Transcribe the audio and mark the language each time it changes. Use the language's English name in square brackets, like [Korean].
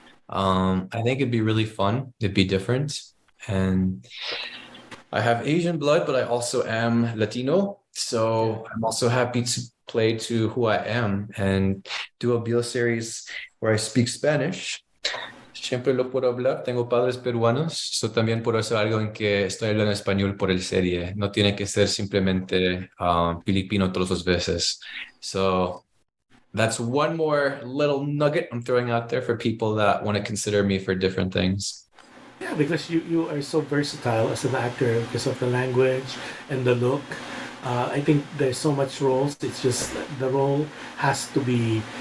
[English] I think it'd be really fun. It'd be different. And I have Asian blood, but I also am Latino. Yeah. So I'm also happy to play to who I am and do a BL series where I speak Spanish. [Spanish] Siempre lo puedo hablar. Tengo padres peruanos, so también puedo hacer algo en que estoy hablando español por el serie. No tiene que ser simplemente filipino todas las veces. [English] So that's one more little nugget I'm throwing out there for people that want to consider me for different things. Yeah, because you are so versatile as an actor because of the language and the look. I think there's so much roles. It's just the role has to be.